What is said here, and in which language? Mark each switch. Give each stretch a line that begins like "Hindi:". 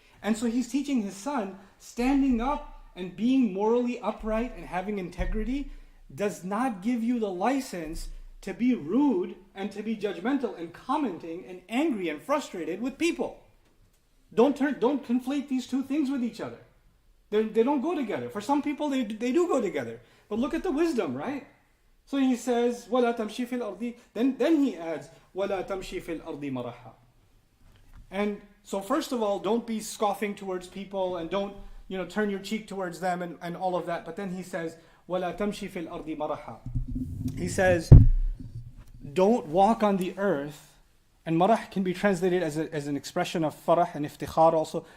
English: And so he's teaching his son, standing up and being morally upright and having integrity does not give you the license to be rude and to be judgmental and commenting and angry and frustrated with people. Don't conflate these two things with each other. They don't go together. For some people, they do go together. But look at the wisdom, right? So he says,
Arabic: وَلَا تَمْشِي فِي الْأَرْضِ
English: Then he adds,
Arabic: وَلَا تَمْشِي فِي الْأَرْضِ مَرَحًا.
English: And so first of all, don't be scoffing towards people and don't turn your cheek towards them and all of that. But then he says,
Arabic: وَلَا تَمْشِي فِي الْأَرْضِ مَرَحًا.
English: He says, don't walk on the earth. And marah can be translated as an expression of farah and iftikhar also.